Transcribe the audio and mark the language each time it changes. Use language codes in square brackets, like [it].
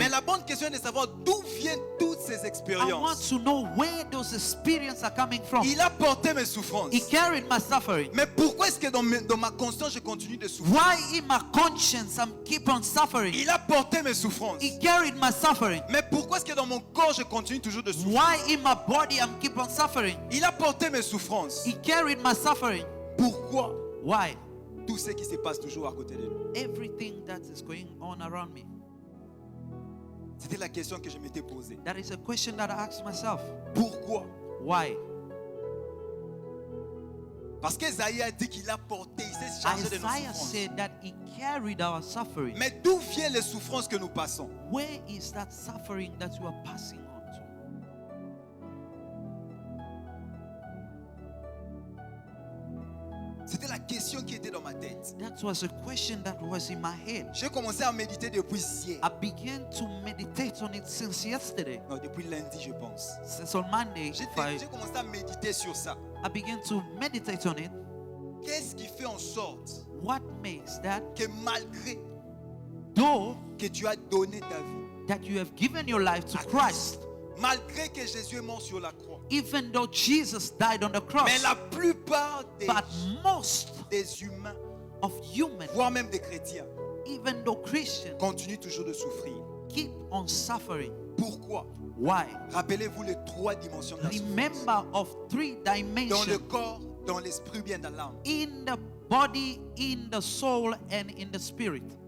[fr] Mais la bonne question est de savoir d'où viennent toutes ces [en] I want [fr] expériences. [en] to know where those experiences are coming from. [fr] Il a porté mes souffrances. [en] He carried my suffering. [fr] Mais pourquoi est-ce que dans ma conscience, je continue de souffrir? [en] Why in my conscience I'm keep on suffering? [fr] Il a porté mes souffrances. [en] He carried my suffering. [fr] Mais pourquoi est-ce que dans mon corps, je continue toujours de souffrir? [en] Why in my body I'm keep on suffering? [fr] Il a porté mes souffrances. [en] He carried my suffering. [fr] Pourquoi [en] Why? [fr] tout ce qui se passe toujours à côté de nous? [en] Everything that is going on around me. [fr] C'était la question que je m'étais posée. [en] That is a question that I asked myself. [fr] Pourquoi? [en] Why? [fr] Parce qu'Esaïe a dit qu'il a porté, il s'est chargé de nos [en] Isaiah [fr] souffrances. [en] said that he carried our suffering. [fr] Mais d'où viennent les souffrances que nous passons? [en] Where is that suffering that you are passing on to? [fr] C'était la question qui était dans ma tête. [en] That was a question that was in my head. [fr] J'ai commencé à méditer depuis hier. [en] I began to meditate on it since yesterday. [fr] Non, depuis lundi, je pense. [en] Since on Monday, [fr] J'ai commencé à méditer sur ça. [en] I began to meditate on it. [fr] Qu'est-ce qui fait en sorte [en] What makes that, [fr] que malgré [en] though [fr] que tu as donné ta vie, [en] that you have given your life to Christ, [fr] malgré que Jésus est mort sur la croix, [en] even though Jesus died on the cross, [fr] mais la plupart [en] but most [fr] des humains, [en] of humans, [fr] voire même des chrétiens, [en] even though Christians, [fr] continuent toujours de souffrir? [en] keep on suffering. [fr] Pourquoi? [en] Why? [fr] Rappelez-vous les trois dimensions de la souffrance. [en] Remember of three [fr] Dans le [en] dimensions: [fr] corps, dans l'esprit ou bien dans l'âme. [en] in the body, in the soul, and in the spirit.